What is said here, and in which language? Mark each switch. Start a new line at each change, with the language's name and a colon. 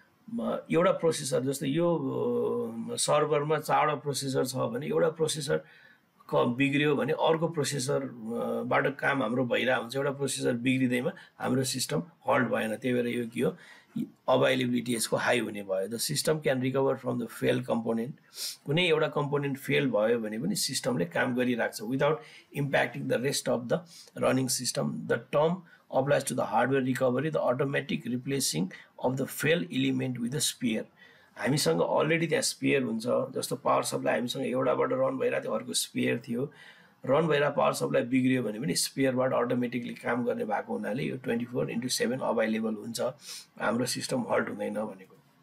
Nepali: एउटा प्रोसेसर जस्तो यो सर्भरमा 4वटा प्रोसेसर छ भने एउटा प्रोसेसर बिग्रियो भने अर्को प्रोसेसरबाट काम हाम्रो भइरहेको हुन्छ, एउटा प्रोसेसर बिग्रिँदैमा हाम्रो सिस्टम हल्ट भएन, त्यही भएर यो के हो अभाइलेबिलिटी यसको हाई हुने भयो।
English: the system can recover from the fail component,
Nepali: कुनै एउटा कम्पोनेन्ट फेल भयो भने पनि सिस्टमले काम गरिरहेको छ
English: Without impacting the rest of the running system. The term applies to the hardware recovery, the automatic replacing of the failed element with a spare।
Nepali: हामीसँग already त्यहाँ स्पेयर हुन्छ, जस्तो पावर सप्लाई हामीसँग एउटाबाट रन भइरहेको थियो, अर्को स्पेयर थियो, run भइरहेको पावर सप्लाई बिग्रियो भने पनि स्पेयरबाट अटोमेटिकली काम गर्ने भएको हुनाले यो 24/7 अभाइलेबल हुन्छ, हाम्रो सिस्टम हल्ट हुँदैन भनेको।